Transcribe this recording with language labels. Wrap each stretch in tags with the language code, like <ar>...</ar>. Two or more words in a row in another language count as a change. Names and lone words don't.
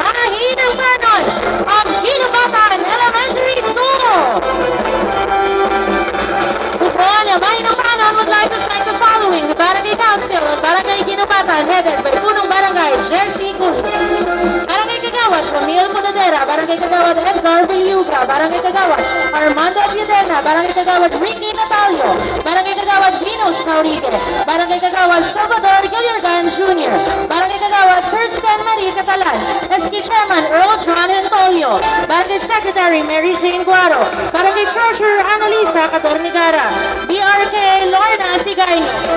<en>Mahinang Panon of Ginubatan Elementary School. Pupuan, Mahinang Panon would like to thank the following: the Barangay Council of Barangay Ginubatan, headed by Punong Barangay Jersey Culi. Barangay Kagawad Camille Punadera, Barangay Kagawad Edgar Villuga, Barangay Kagawad Armando Piedena, Barangay Kagawad Ricky Natalio, Barangay Kagawad Dino Saurigue, Barangay Kagawad Salvador Gilligan Jr., Barangay Kagawad Kirsten Marie Catalan, SK Chairman Earl John Antolio, Barangay Secretary Mary Jane Guaro, Barangay Treasurer Annalisa Catornigara, BRK Lorna Sigayno,</en>